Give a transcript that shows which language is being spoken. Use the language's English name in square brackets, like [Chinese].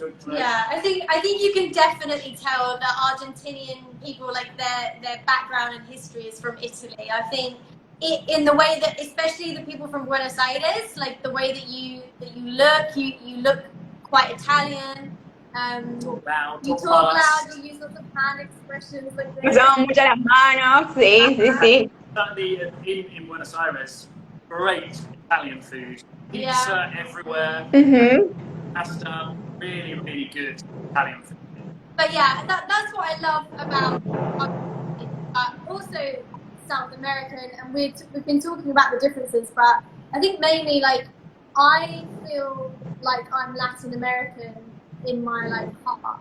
[English] Yeah, I think you can definitely tell that Argentinian people, like their background and history is from Italy. I think in the way that, especially the people from Buenos Aires, like the way that you look quite Italian. You talk loud, you use lots of hand expressions like this. [Spanish] Usamos mucho las manos, sí, sí, sí. [English] Certainly in Buenos Aires, great Italian food. Pizza everywhere. Pasta, really, really good Italian food. But yeah, that's what I love about also South American, and we've been talking about the differences, but I think mainly like I feel like I'm Latin American in my like heart.